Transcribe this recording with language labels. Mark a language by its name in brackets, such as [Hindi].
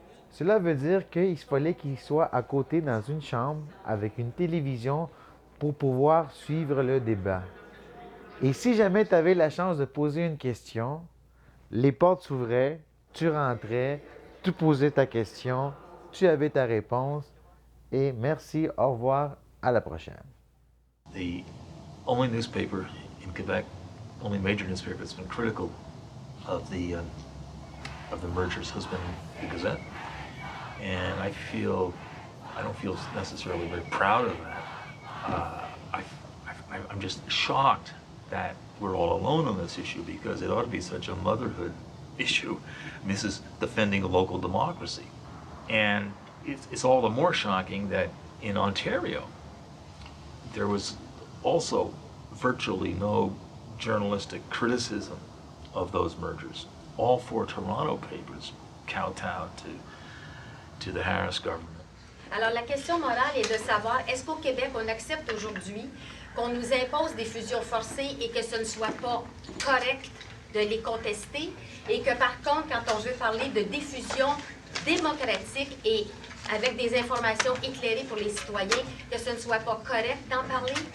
[French] Cela veut dire qu'il fallait qu'ils soient à côté dans une chambre avec une télévision pour pouvoir suivre le débat. Et si jamais tu avais la chance de poser une question, les portes s'ouvraient, tu rentrais, tu posais ta question, tu avais ta réponse et merci, au revoir, à la prochaine. [English] The only newspaper in Quebec, only major newspaper that's been critical of the mergers has been the Gazette, and I don't feel necessarily very proud of that. I'm just shocked that we're all alone on this issue because it ought to be such a motherhood issue. And this is defending local democracy, and it's all the more shocking that in Ontario, there was also virtually no journalistic criticism of those mergers. All four Toronto papers kowtowed to the Harris government. [French] Alors la question morale est de savoir, est-ce qu'au Québec, on accepte aujourd'hui qu'on nous impose des fusions forcées et que ce ne soit pas correct de les contester et que par contre, quand on veut parler de diffusion démocratique et avec des informations éclairées pour les citoyens, que ce ne soit pas correct d'en parler?